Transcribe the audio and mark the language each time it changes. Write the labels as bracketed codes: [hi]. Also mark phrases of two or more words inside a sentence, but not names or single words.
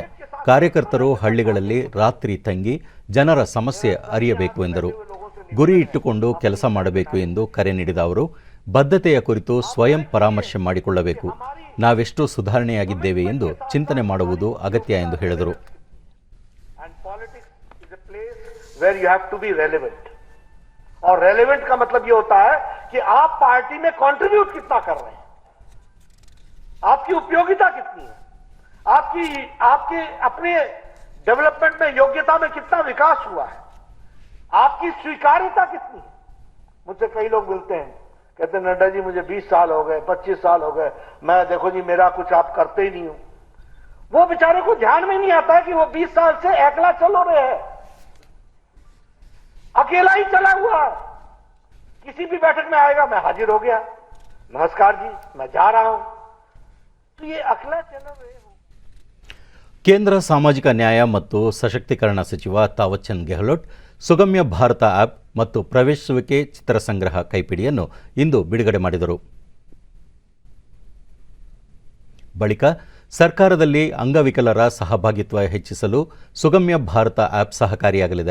[kn] ಕಾರ್ಯಕರ್ತರು ಹಳ್ಳಿಗಳಲ್ಲಿ ರಾತ್ರಿ ತಂಗಿ ಜನರ ಸಮಸ್ಯೆ ಅರಿಯಬೇಕು ಎಂದರು. ಗುರಿ ಇಟ್ಟುಕೊಂಡು ಕೆಲಸ ಮಾಡಬೇಕು ಎಂದು ಕರೆ ನೀಡಿದ ಅವರು, ಬದ್ಧತೆಯ ಕುರಿತು ಸ್ವಯಂ ಪರಾಮರ್ಶೆ ಮಾಡಿಕೊಳ್ಳಬೇಕು. ನಾವೆಷ್ಟು ಸುಧಾರಣೆಯಾಗಿದ್ದೇವೆ ಎಂದು ಚಿಂತನೆ ಮಾಡುವುದು ಅಗತ್ಯ ಎಂದು ಹೇಳಿದರು. [en] where you have to be relevant. [hi] और relevant का मतलब ये होता है कि आप पार्टी में कंट्रीब्यूट कितना कर रहे हैं, आपकी उपयोगिता कितनी है, आपके अपने डेवलपमेंट में, योग्यता में कितना विकास हुआ है, आपकी स्वीकार्यता कितनी है. मुझसे कई लोग मिलते हैं, कहते हैं नड्डा जी मुझे 20 साल हो गए, 25 साल हो गए, मैं देखो जी मेरा कुछ आप करते ही नहीं हो. वो बेचारे को ध्यान में नहीं आता है कि वो 20 साल से अकेला चल रहे हैं, अकेला ही चला हुआ है. किसी भी बैठक में आएगा, मैं हाजिर हो गया, नमस्कार जी, मैं जा रहा हूं. तो ये अकेला चल रहे हो. [kn] ಕೇಂದ್ರ ಸಾಮಾಜಿಕ ನ್ಯಾಯ ಮತ್ತು ಸಶಕ್ತೀಕರಣ ಸಚಿವ ತಾವರ್ಚಂದ್ ಗೆಹ್ಲೋಟ್ ಸುಗಮ್ಯ ಭಾರತ ಆ್ಯಪ್ ಮತ್ತು ಪ್ರವೇಶಿಸುವಿಕೆ ಚಿತ್ರಸಂಗ್ರಹ ಕೈಪಿಡಿಯನ್ನು ಇಂದು ಬಿಡುಗಡೆ ಮಾಡಿದರು. ಬಳಿಕ ಸರ್ಕಾರದಲ್ಲಿ ಅಂಗವಿಕಲರ ಸಹಭಾಗಿತ್ವ ಹೆಚ್ಚಿಸಲು ಸುಗಮ್ಯ ಭಾರತ ಆ್ಯಪ್ ಸಹಕಾರಿಯಾಗಲಿದೆ.